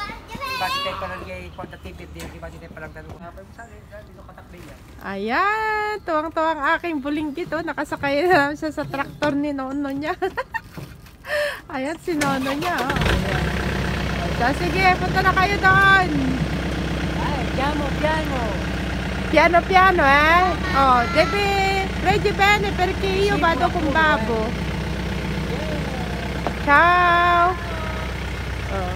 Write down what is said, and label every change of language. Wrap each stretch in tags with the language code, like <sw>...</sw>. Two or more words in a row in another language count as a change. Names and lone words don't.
<tl>Ayan, tuwang-tuwang aking bulinggit, nakasakay na siya sa traktor ni Nono niya. Ayan, si Nono niya. Ayan. So, sige, punta na kayo doon.</tl> <it>Piano oh, deve leggi bene perché io vado con babbo. Ciao. Oh.</it>